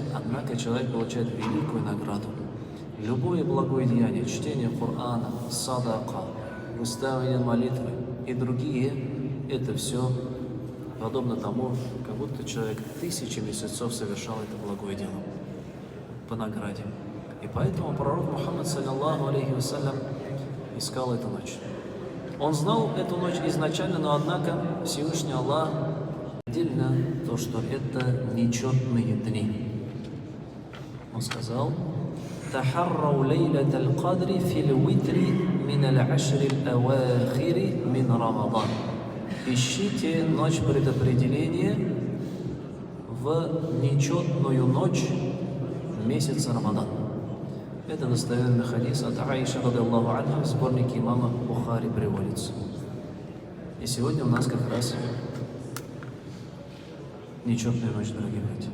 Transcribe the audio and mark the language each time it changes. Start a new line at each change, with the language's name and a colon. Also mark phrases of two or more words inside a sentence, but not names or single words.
Russian: Однако человек получает великую награду. Любое благое деяние, чтение Корана, садака, выставление молитвы и другие, это все подобно тому, как будто человек 1000 месяцев совершал это благое дело по награде. И поэтому пророк Мухаммад,
Arabic: صلى الله عليه وسلم,
Russian: искал эту ночь. Он знал эту ночь изначально, но однако Всевышний Аллах отдельно то, что это нечетные дни. Он сказал:
Arabic: «تحروا ليلة القدر في الوتر من العشر الأواخر من رمضان».
Russian: Ищите ночь предопределения в нечетную ночь месяца Рамадан. Это достоверный хадис от Аиши
Arabic: رضي الله عنها,
Russian: в сборнике имама Бухари приводится. И сегодня у нас как раз нечетная ночь, дорогие братья.